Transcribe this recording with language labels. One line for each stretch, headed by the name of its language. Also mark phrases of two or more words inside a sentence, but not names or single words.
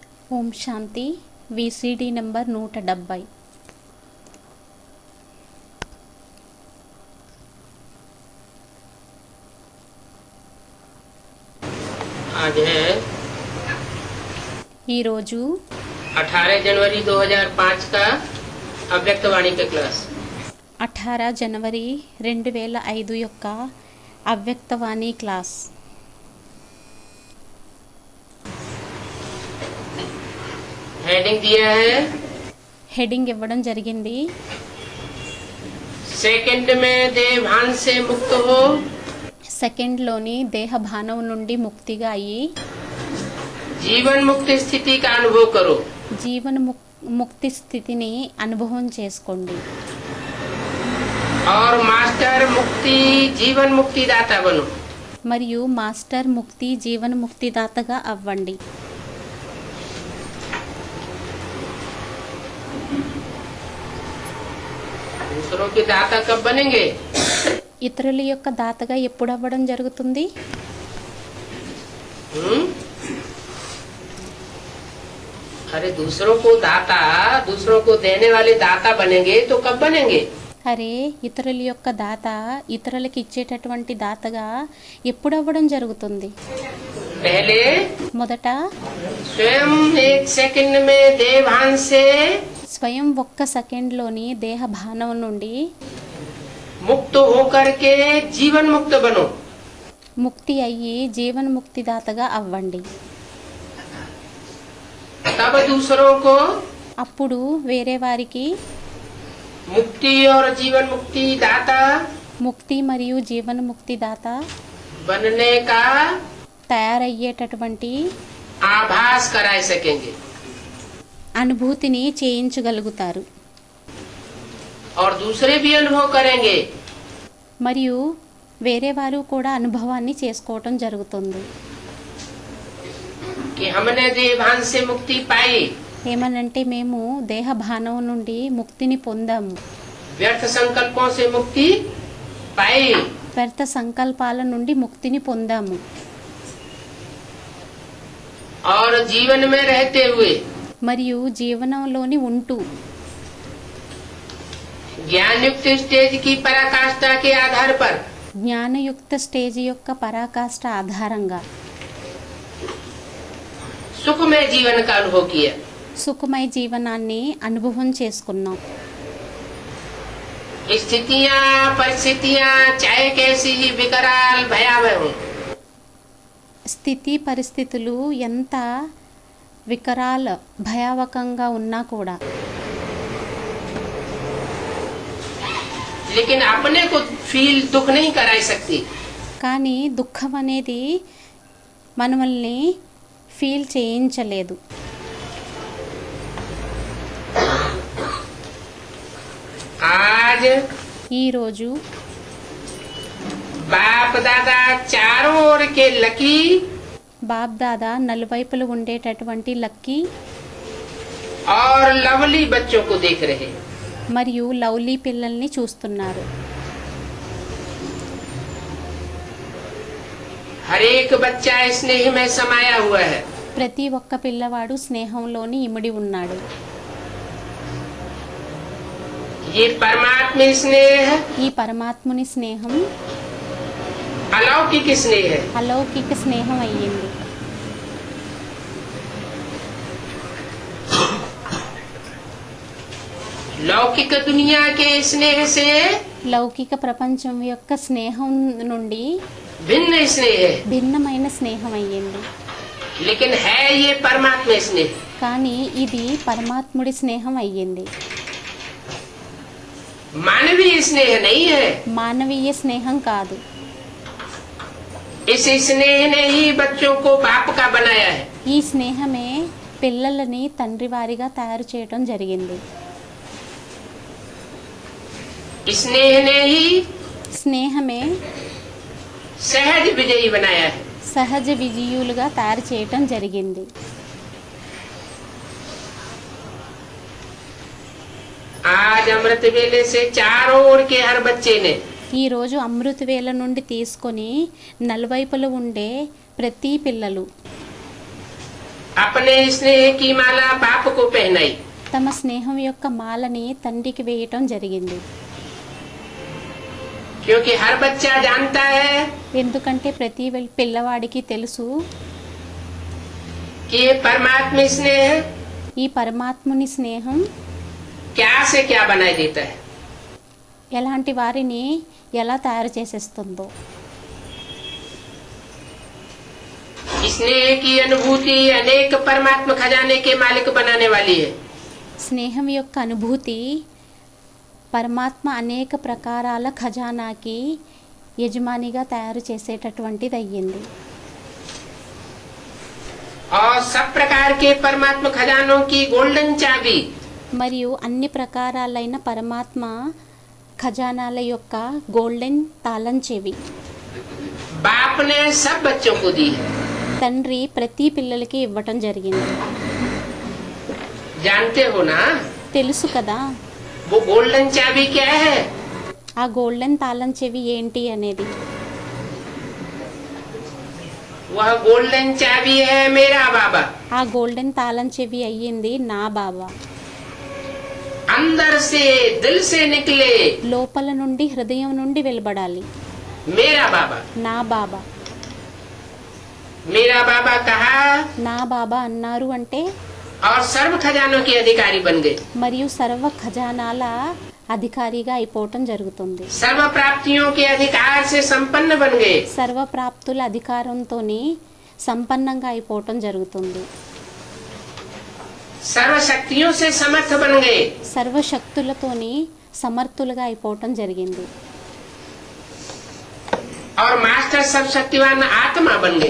Hindi: ओम शांति
English: VCD number
Telugu: 170।
Hindi: आज है
Telugu: ఈ రోజు
Hindi: 18 जनवरी 2005 का अव्यक्तवाणी के क्लास
Telugu: 18 జనవరి 2005 యొక్క అవ్యక్తవాణి క్లాస్।
Hindi: हेडिंग दिया है,
Telugu: హెడింగ్ ఇవ్వడం జరిగింది।
Hindi: सेकंड में देह भान से मुक्त हो,
Telugu: సెకండ్లోని దేహ భానం నుండి ముక్తిగా అయ్యి
Hindi: जीवन मुक्त स्थिति का अनुभव करो।
Telugu: జీవన ముక్తి స్థితిని అనుభవం చేసుకోండి
Hindi: और मास्टर मुक्ति जीवन मुक्ति दाता बनो।
Telugu: మరియు మాస్టర్ ముక్తి జీవన ముక్తి దాతగా అవ్వండి।
Hindi: दूसरों के दाता कब बनेंगे?
Telugu: ఇతరుల యొక్క దాతగా ఎప్పుడు అవ్వడం జరుగుతుంది?
Hindi: अरे दूसरों को दाता, दूसरों को देने वाले दाता बनेंगे तो कब बनेंगे?
Telugu: అరే ఇతరుల యొక్క దాత ఇతరులకు ఇచ్చేటటువంటి దాతగా ఎప్పుడు అవ్వడం జరుగుతుంది?
Hindi: पहले
Telugu: మొదట
Hindi: स्वयं एक सेकंड में देह भान से
Telugu: స్వయం ఒక్క సెకండ్లోని దేహ భానం నుండి
Hindi: मुक्त होकर के जीवन मुक्त बनो।
Telugu: ముక్తి అయ్యి జీవన ముక్తి దాతగా అవ్వండి।
Hindi: तब दूसरों को
Telugu: అప్పుడు వేరే వారికి
Hindi: मुक्ति और जीवन मुक्ति दाता
Telugu: ముక్తి మరియు జీవన ముక్తి దాత
Hindi: बनने का
Telugu: తయారయ్యేటటువంటి
Hindi: आभास करा सकेंगे
Telugu: అనుభూతిని చేయించగలుగుతారు
Hindi: और दूसरे भी अनुभव करेंगे
Telugu: మరియు వేరే వారు కూడా అనుభవాన్ని చేసుకోవటం జరుగుతుంది।
Hindi: कि हमने देह भान से मुक्ति पाई,
Telugu: ఏమనంటే మేము దేహ భానం నుండి ముక్తిని పొందాము,
Hindi: व्यर्थ संकल्पों से मुक्ति पाई
Telugu: వ్యర్థ సంకల్పాల నుండి ముక్తిని పొందాము।
Hindi: और जीवन में रहते हुए
Telugu: మరియు జీవనంలోని ఉంటూ
Hindi: ज्ञान युक्त स्टेज की पराकाष्ठा के आधार पर
Telugu: జ్ఞానయుక్త స్టేజ్ యొక్క పరాకాష్ఠ ఆధారంగా
Hindi: सुखमय जीवन का अनुभव किया।
Telugu: సుఖమయ జీవనాన్ని అనుభవం చేసుకున్నాం।
Hindi: स्थितियाँ परिस्थितियाँ चाहे कैसी ही विकराल भयावह हो,
Telugu: స్థితి పరిస్థితులు ఎంత వికరాల భయావకంగా ఉన్నా కూడా
Hindi: लेकिन अपने को फील दुख नहीं करा सकती।
Telugu: కానీ దుఃఖం అనేది మనల్ని ఫీల్ చేయించలేదు।
Hindi: आज
Telugu: ఈరోజు
Hindi: बाप दादा चारों ओर के लकी
Telugu: బాప్ దాదా నలువైపులు ఉండేటటువంటి లక్కీ
Hindi: और लवली बच्चों को देख रहे हैं।
Telugu: మరియు లవ్లీ పిల్లల్ని చూస్తున్నారు।
Hindi: हर एक बच्चा स्नेह में समाया हुआ है।
Telugu: ప్రతి ఒక్క పిల్లవాడు స్నేహంలోని ఇమిడి ఉన్నాడు।
Hindi: ये परमात्मा स्नेह
Telugu: ఈ పరమాత్ముని స్నేహం
Hindi: अलौकिक स्नेह है।
Telugu: అలౌకిక స్నేహం అయ్యింది।
Hindi: लौकिक दुनिया के स्नेह से
Telugu: లౌకిక ప్రపంచం యొక్క స్నేహం నుండి
Hindi: भिन्न स्नेह है,
Telugu: భిన్నమైన స్నేహం అయ్యింది।
Hindi: लेकिन है ये परमात्मा स्नेह।
Telugu: కానీ ఇది పరమాత్ముడి స్నేహం అయ్యింది।
Hindi: मानवीय स्नेह नहीं है।
Telugu: మానవీయ స్నేహం కాదు।
Hindi: इस स्नेह ने ही बच्चों को बाप का बनाया है।
Telugu: ఈ స్నేహమే పిల్లలని తండ్రి వారిగా తయారు చేయడం జరిగింది।
Hindi: स्नेह ने ही
Telugu: స్నేహమే
Hindi: सहज विजयी बनाया है।
Telugu: సహజ విజయులుగా తయారు చేయటం జరిగింది।
Hindi: आज अमृत वेले से चारों ओर के हर बच्चे ने
Telugu: ఈరోజు అమృత వేళ నుండి తీసుకొని నలువైపులు ఉండే ప్రతి పిల్లలు
Hindi: अपने स्नेह की माला बाप को पहनाई।
Telugu: తమ స్నేహం యొక్క మాలని తండ్రికి వేయటం జరిగింది.
Hindi: क्योंकि हर बच्चा जानता है
Telugu: ఎందుకంటే ప్రతి పిల్లవాడికి తెలుసు
Hindi: कि ये परमात्मा स्नेह
Telugu: ఈ పరమాత్ముని స్నేహం
Hindi: क्या से क्या बनाई देता है।
Telugu: ఎలాంటి వారిని ఎలా తయారు చేసేస్తుందో.
Hindi: स्नेह की अनुभूति अनेक परमात्मा खजाने के मालिक बनाने वाली है।
Telugu: స్నేహం యొక్క అనుభూతి పరమాత్మ అనేక ప్రకారాల ఖజానాకి యజమానిగా తయారు చేసేటటువంటిది అయ్యింది.
Hindi: और सब प्रकार के परमात्मा खजानों की गोल्डन चाबी
Telugu: మరియు అన్ని ప్రకారాలైన పరమాత్మ ఖజానాల యొక్క గోల్డెన్ తాళం చెవి
Hindi: बाप ने सब बच्चों को दी है।
Telugu: తండ్రి ప్రతి పిల్లలకి ఇవ్వటం జరిగింది.
Hindi: जानते हो ना
Telugu: తెలుసు కదా
Hindi: वो गोल्डन चाबी क्या है।
Telugu: ఆ గోల్డెన్ తాళం చెవి ఏంటి అనేది.
Hindi: वह गोल्डन चाबी है मेरा बाबा।
Telugu: ఆ గోల్డెన్ తాళం చెవి అయ్యింది నా బాబా.
Hindi: अंदर से दिल से निकले
Telugu: లోపల నుండి హృదయం నుండి వెలువడాలి.
Hindi: मेरा बाबा।
Telugu: నా బాబా.
Hindi: मेरा बाबा कहा
Telugu: నా బాబా అన్నారు అంటే
Hindi: और सर्व खजानों के अधिकारी बन गए।
Telugu: మరియు సర్వ ఖజానాల అధికారిగా అయిపోవటం జరుగుతుంది.
Hindi: सर्व प्राप्तियों के अधिकार से संपन्न बन गए।
Telugu: సర్వ ప్రాప్తుల అధికారంతోని సంపన్నంగా అయిపోవటం జరుగుతుంది.
Hindi: सर्व शक्तियों से समर्थ बन गए।
Telugu: సర్వశక్తులతోని సమర్థులుగా అయిపోవటం జరిగింది.
Hindi: और मास्टर सब शक्तिवान आत्मा बन गए।